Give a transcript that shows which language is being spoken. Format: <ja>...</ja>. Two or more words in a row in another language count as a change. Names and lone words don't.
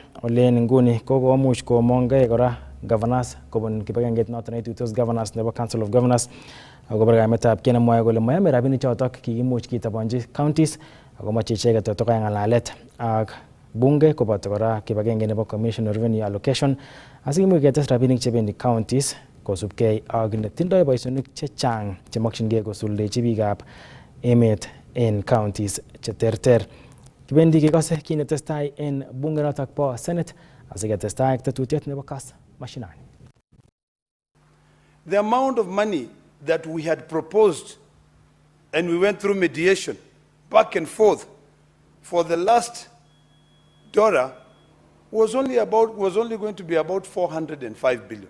<kln>Ole en nguni kokomuch komongei kora governors kobun kibagengeit noton neituitos governors nebo Council of Governors akobo kaimetab kei nemwoe kole moyome rabinik chotok kikimuch kitobonji counties ako moche icheket totokai ng'alalet ak bunge koboto kora kibagenge nebo Commission of Revenue Allocation asikimuch ketes rabinik chebendi counties kosubkei ak netindoi boisionik chechang chemokyingei kosuldechi biikab emet en counties cheterter. Kibendi kekose kit netestai en bunge notok po Senate asiketestai ak tetutiet nebo Kass Mashinani.</kln> <en>The amount of money that we had proposed and we went through mediation back and forth for the last DORA was only going to be about 405 billion.</en>